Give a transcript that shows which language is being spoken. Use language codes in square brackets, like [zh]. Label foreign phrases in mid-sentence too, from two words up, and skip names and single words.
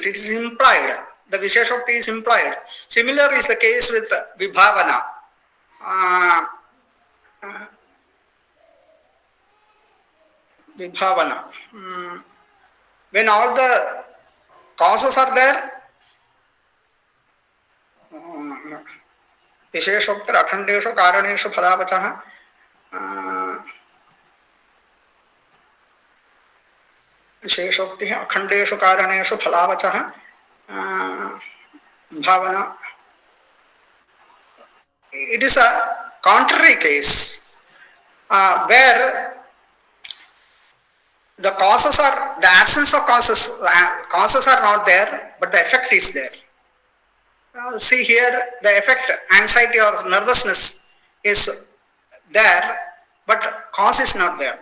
[en] It is implied. The Visheshakti is implied. Similar is the case with Vibhavana. Vibhavana. When all the causes are there, [sa] Visheshoktar Akhandeshu Karaneshu Phalavachaha, Visheshokti Akhandeshu Karaneshu Phalavachaha, Bhavana. [en] It is a contrary case where the causes are, the absence of causes are not there, but the effect is there. See here, the effect, anxiety or nervousness is there, but cause is not there.